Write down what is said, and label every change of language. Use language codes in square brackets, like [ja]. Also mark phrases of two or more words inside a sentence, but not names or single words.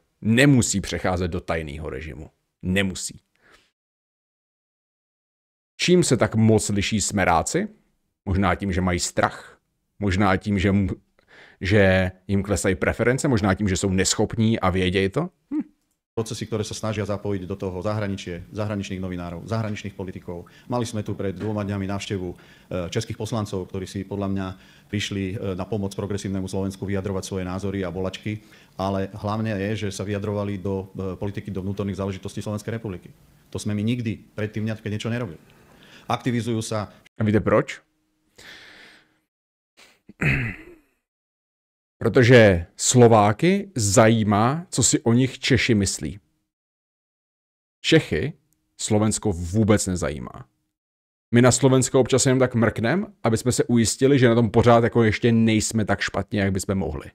[cs] Nemusí přecházet do tajného režimu. Nemusí. Čím se tak moc liší smeráci? Možná tím, že mají strach. Možná tím, že jim klesají preference. Možná tím, že jsou neschopní a vědějí to. [sk] Procesy, ktoré sa snažia zapojiť do toho zahraničných novinárov, zahraničných politikov. Mali sme tu pred 2 dňami návštevu českých poslancov, ktorí si podľa mňa prišli na pomoc progresívnemu Slovensku vyjadrovať svoje názory a bolačky, ale hlavne je, že sa vyjadrovali do politiky, do vnútorných záležitostí Slovenskej republiky. To sme my nikdy predtým keď niečo nerobili. Aktivizujú sa... [cs] A víte proč? Protože Slováky zajímá, co si o nich Češi myslí. Čechy Slovensko vůbec nezajímá. My na Slovensko občas jenom tak mrknem, aby jsme se ujistili, že na tom pořád jako ještě nejsme tak špatně, jak bychom mohli.